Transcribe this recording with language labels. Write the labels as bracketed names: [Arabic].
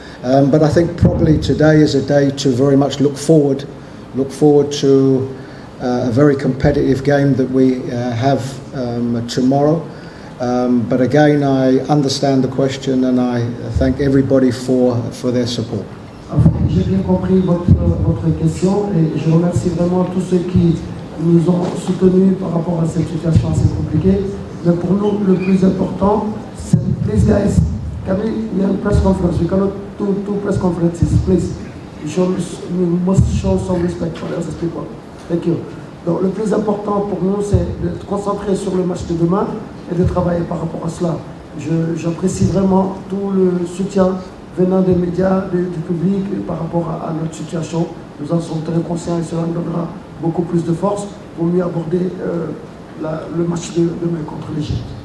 [English] But I think probably today is a day to very much look forward to a very competitive game that we have tomorrow. But again, I understand the question and I thank everybody for their support. [French] J'ai bien compris votre question et je remercie vraiment tous ceux qui nous ont soutenus par rapport à cette situation assez compliquée. Mais pour nous, le plus important, c'est [English] please guys, Camille, we have a press conference. We cannot do 2 press conferences. Please, we must show some respect for the other people. Thank you. [French] Donc le plus important pour nous, c'est d'être concentré sur le match de demain et de travailler par rapport à cela. J'apprécie vraiment tout le soutien venant des médias, du public par rapport à notre situation. Nous en sommes très conscients et cela nous donnera beaucoup plus de force pour mieux aborder le match de demain contre l'Égypte.